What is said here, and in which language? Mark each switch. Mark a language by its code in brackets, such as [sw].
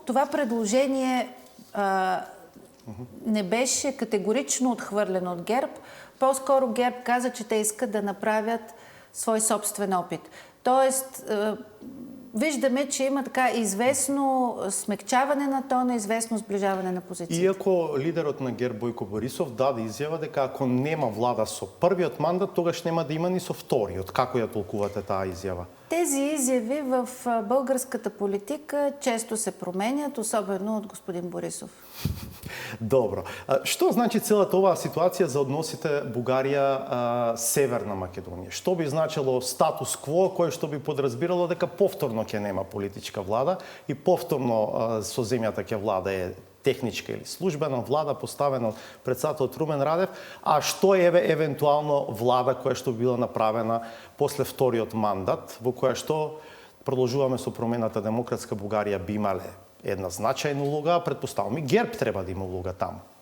[bg] Това предложение не беше категорично отхвърлено от ГЕРБ. По-скоро ГЕРБ каза, че те искат да направят свой собствен опит. Тоест, виждаме, че има така известно смекчаване на тона, известно сближаване на позициите. [mk] Иако лидерот на ГЕРБ Бојко Борисов даде изјава дека ако нема влада со првиот мандат, тогаш нема да има ни со вториот. Како ја толкувате таа изјава? [bg] Тези изяви в българската политика често се променят, особено от господин Борисов. [mk] Добро. Што значи целата оваа ситуација за односите Бугарија-Северна Македонија? Што би значило статус кво кој што би подразбирало дека повторно ќе нема политичка влада и повторно со земјата ќе влада е техничка или службена влада поставена од председателот Румен Радев, а што е евентуално влада која што била направена после вториот мандат, во која што продолжуваме со промената Демократска Бугарија би имале една значајна улога, предпоставам и ГЕРБ треба да има улога таму.